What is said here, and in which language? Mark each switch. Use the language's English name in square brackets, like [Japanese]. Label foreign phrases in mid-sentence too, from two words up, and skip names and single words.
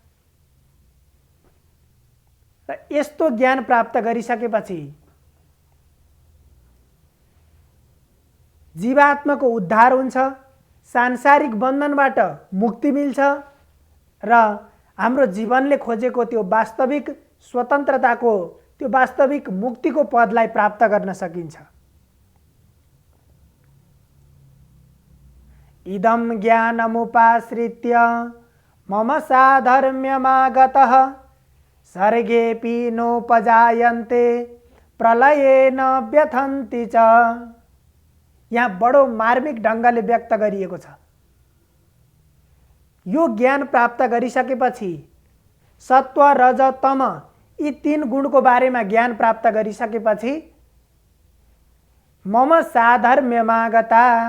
[Nepali] र यस्तो ज्ञान प्राप्त गरिसकेपछि जीवात्माको उद्धार हुन्छ, सांसारिक बन्धनबाट मुक्ति मिल्छ र हाम्रो जीवनले खोजेको त्यो वास्तविक स्वतन्त्रताको, त्यो वास्तविक मुक्तिको पदलाई प्राप्त गर्न सकिन्छ। [Sanskrit] इदं ज्ञानमुपाश्रित्य मम साधर्म्यमागतः सर्गेऽपि नोपजायन्ते प्रलयेन व्यथन्ति च। [Nepali] यहाँ बडो मार्मिक ढङ्गले व्यक्त गरिएको छ। यो ज्ञान प्राप्त गरिसकेपछि सत्व रज तम यी 3 गुणको बारेमा ज्ञान प्राप्त गरिसकेपछि [Sanskrit] मम साधर्म्यमागता,